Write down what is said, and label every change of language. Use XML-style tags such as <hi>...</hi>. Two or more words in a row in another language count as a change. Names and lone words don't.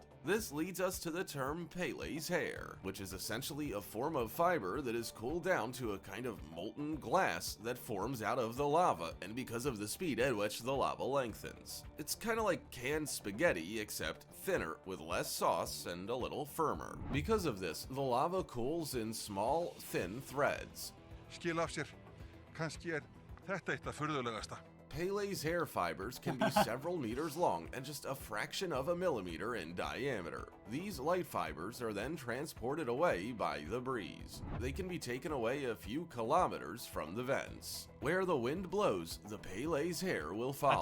<en>This leads us to the term Pele's hair, which is essentially a form of fiber that is cooled down to a kind of molten glass that forms out of the lava, and because of the speed at which the lava lengthens. It's kind of like canned spaghetti, except thinner, with less sauce and a little firmer. Because of this, the lava cools in small, thin threads.</en> <is>Skil af sér, kannski þetta eitt af furðulegasta.</is> <en>Pele's hair fibers can be several meters long and just a fraction of a millimeter in diameter. These light fibers are then transported away by the breeze. They can be taken away a few kilometers from the vents. Where the wind blows, the Pele's hair will follow.</en>